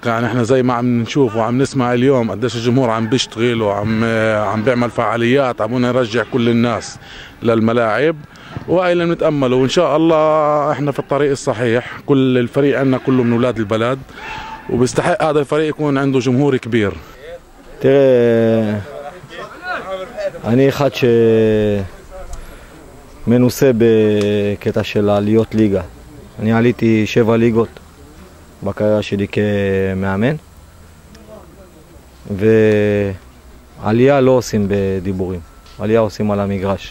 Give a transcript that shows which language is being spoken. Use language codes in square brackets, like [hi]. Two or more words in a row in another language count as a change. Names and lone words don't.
[ar] يعني احنا زي ما عم نشوف وعم نسمع اليوم قديش الجمهور عم بيشتغل وعم بيعمل فعاليات، عم نرجع كل الناس للملاعب، وهي اللي بنتامله. وان شاء الله احنا في الطريق الصحيح. كل الفريق عندنا كله من اولاد البلد، وبيستحق هذا الفريق يكون عنده جمهور كبير. [he] תראה, אני אחד שמנוסה בקטע של העליות ליגה. אני עליתי 7 ליגות בקריירה שלי כמאמן, ועלייה לא עושים בדיבורים, עלייה עושים על המגרש.